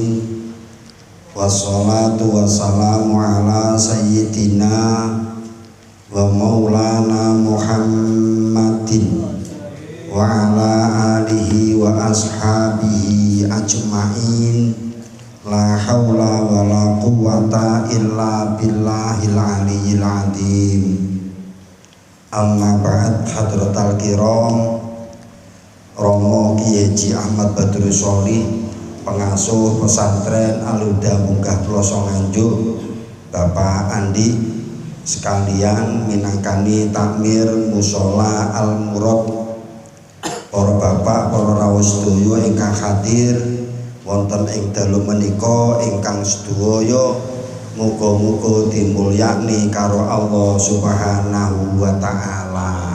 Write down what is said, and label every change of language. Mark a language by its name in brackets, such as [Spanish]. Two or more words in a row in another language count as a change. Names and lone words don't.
[Arabic] والصلاة والسلام على سيدنا ومولانا محمد وعلى آله وأصحابه أجمعين. لا حول ولا قوة إلا بالله العلي العظيم. أما بعد. حضرات الكرام, [Indonesian] Romo Kiai Haji Ahmad Badrus Sholih, pengasuh pesantren [Javanese] Al-Huda Munggah Ploso Nganjuk, Bapak Andi sekalian minangkani takmir mushola Al-Murad, para bapak, para rawuh sedaya ingkang hadir wonten ing dalu menika ingkang sedaya muga-muga dimulyani karo [Arabic] الله سبحانه وتعالى.